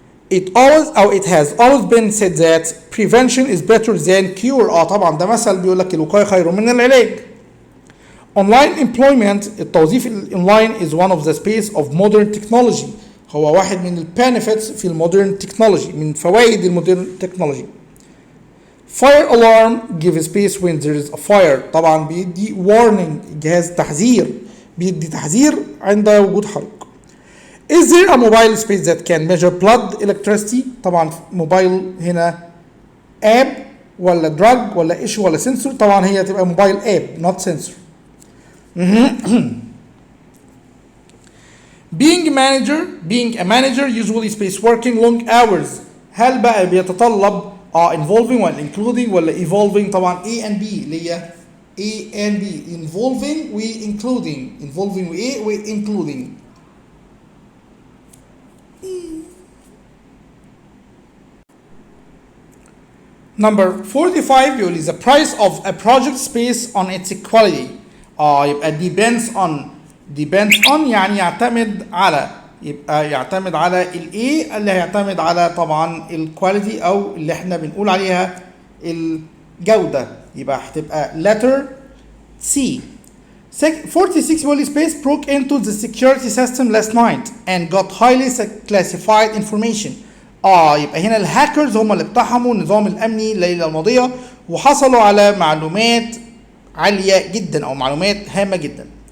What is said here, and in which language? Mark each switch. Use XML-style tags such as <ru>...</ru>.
<en>It has always been said that prevention is better than cure.</en> <ar>طبعا ده مثل بيقول لك الوقاية خير من العلاج.</ar> <en>Online employment،</en> <ar>التوظيف الاونلاين</ar> <en>is one of the space of modern technology،</en> <ar>هو واحد من benefits في المودرن تكنولوجي، من فوائد المودرن تكنولوجي.</ar> <en>Fire alarm give space when there is a fire،</en> <ar>طبعا بيدي</ar> <en>warning،</en> <ar>جهاز تحذير، بيدي تحذير عند وجود حريق.</ar> <en>Is there a mobile space that can measure blood electricity؟</en> <ar>طبعا موبايل هنا اب ولا دراج ولا ايش ولا سنسور؟ طبعا هي تبقى موبايل اب</ar> <en>not sensor. being a manager usually space working long hours.</en> <ar>هل بقى بيتطلب involving ولا including ولا evolving؟ طبعا</ar> <en>A and B</en> <ar>اللي هي A and B involving و involving و including.</ar> <en>Number 45</en> <ar>بيقول لي</ar> <en>the price of a project space on its quality.</en> <ar>يبقى depends on يعني يعتمد على، يبقى يعتمد على الايه اللي هيعتمد على طبعا الكواليتي او اللي احنا بنقول عليها الجودة، يبقى هتبقى</ar> <en>letter C. 46</en> <ar>بيقول لي</ar> <en>space broke into the security system last night and got highly classified information.</en> <ar>يبقى هنا الهاكرز هم اللي اقتحموا النظام الامني الليله الماضيه وحصلوا على معلومات عاليه جدا او معلومات هامه جدا.</ar>